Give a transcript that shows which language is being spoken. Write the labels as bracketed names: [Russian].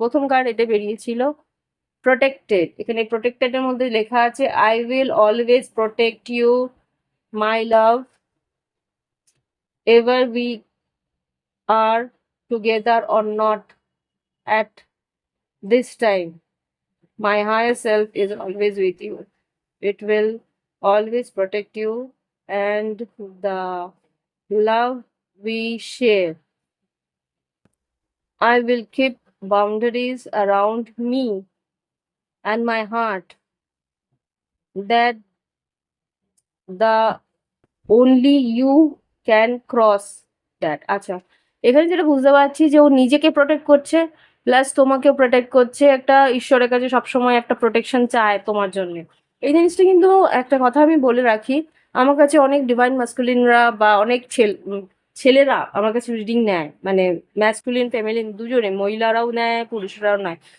[Bangla] প্রথম কার্ড এটা বেরিয়েছিল প্রোটেক্টেড। এখানে প্রোটেক্টেড এর মধ্যে লেখা আছে [English] I will always protect you my love, ever we are together or not at this time. My higher self is always with you. It will always protect you, and the love we share. I will keep boundaries around me and my heart that the only you can cross that. [Bangla] আচ্ছা, এখানে যেটা বুঝতে পারছি যে ও নিজেকে protect করছে, plus তোমাকেও protect করছে। একটা ঈশ্বরের কাছে সবসময় একটা প্রোটেকশন চায় তোমার জন্য। এই জিনিসটা কিন্তু একটা কথা আমি বলে রাখি, আমার কাছে অনেক ডিভাইন মাস্কুলিনরা বা অনেক ছেলেরা আমার কাছে রিডিং নেয়, মানে ম্যাসকুলিন ফেমিলিন দুজনে, মহিলারাও নেয় পুরুষরাও নেয়।